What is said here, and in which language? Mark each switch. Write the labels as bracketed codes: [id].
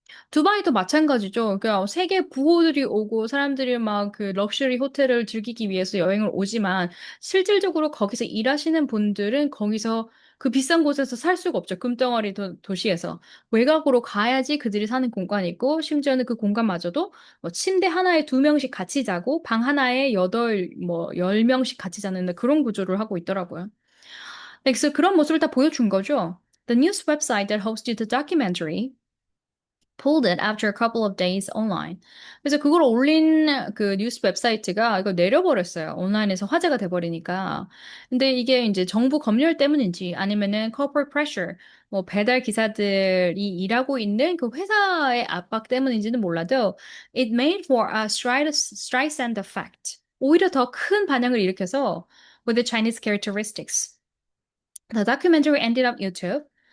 [ko] 두바이도 마찬가지죠. 그러니까 세계 부호들이 오고 사람들이 막 그 럭셔리 호텔을 즐기기 위해서 여행을 오지만 실질적으로 거기서 일하시는 분들은 거기서 그 비싼 곳에서 살 수가 없죠. 금덩어리 도시에서. 외곽으로 가야지 그들이 사는 공간이 있고 심지어는 그 공간마저도 뭐 침대 하나에 두 명씩 같이 자고 방 하나에 뭐 10명씩 같이 자는 그런 구조를 하고 있더라고요. 네, 그래서 그런 모습을 다 보여준 거죠. [en] The news website that hosted the documentary pulled it after a couple of days online. [ko] 그래서 그걸 올린 그 뉴스 웹사이트가 이거 내려버렸어요. 온라인에서 화제가 돼버리니까. 근데 이게 이제 정부 검열 때문인지 아니면은 [en] corporate pressure, [ko] 뭐 배달 기사들이 일하고 있는 그 회사의 압박 때문인지는 몰라도 [en] it made for a Streisand effect. [ko] 오히려 더 큰 반향을 일으켜서 [en] with the Chinese characteristics. The documentary ended up YouTube.